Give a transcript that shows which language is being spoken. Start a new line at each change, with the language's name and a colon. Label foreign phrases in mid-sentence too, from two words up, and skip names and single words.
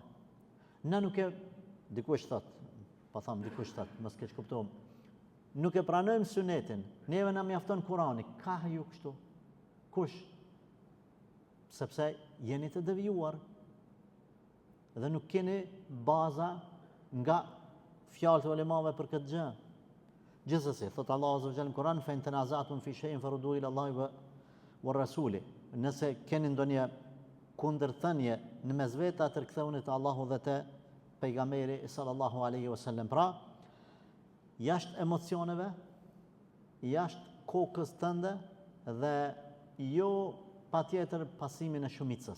Albanian: Na nuk e, dikush thot, mos keq kuptom, nuk e pranojmë Sunetin, neve na mjafton Kurani. Ka ju kështu? Kush? Sepse jeni të devijuar dhe nuk keni baza nga fjalët e ulemave për këtë gjë. Gjithsesi, thot Allah
Arabic: عز وجل
Albanian: në Kur'an,
Arabic: فإن تنازعتم في شيء فردوه إلى الله والرسول.
Albanian: Nëse keni ndonjë kundërthënie në mes vetë, atë riktheuni te Allahu dhe te pejgamberi
Arabic: صلى الله عليه وسلم.
Albanian: Pra, jashtë emocioneve, jashtë kokës tënde dhe jo patjetër pasimin e shumicës.